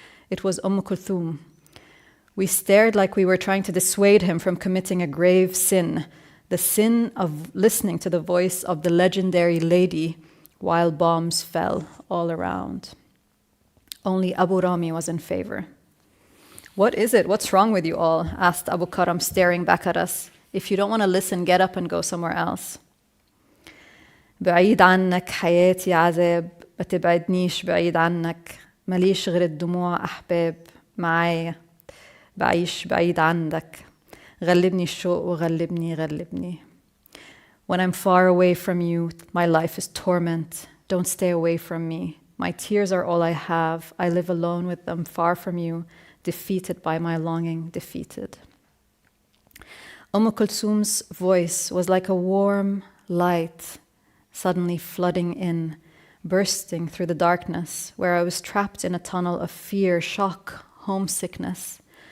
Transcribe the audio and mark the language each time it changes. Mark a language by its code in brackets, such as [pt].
[en] It was Kulthum. We stared like we were trying to dissuade him from committing a grave sin, the sin of listening to the voice of the legendary lady while bombs fell all around. Only Abu Rami was in favor. "What is it? What's wrong with you all?" asked Abu Karam, staring back at us. "If you don't want to listen, get up and go somewhere else." [ar] "بعيد عنك حياتي عذاب ما تبعدنيش بعيد عنك ماليش غير الدموع أحباب معايا بعيش بعيد عنك غلبني الشوق وغلبني غلبني." [en] When I'm far away from you, my life is torment. Don't stay away from me. My tears are all I have. I live alone with them, far from you, defeated by my longing, defeated. Kulthum's voice was like a warm light suddenly flooding in, bursting through the darkness, where I was trapped in a tunnel of fear, shock, homesickness,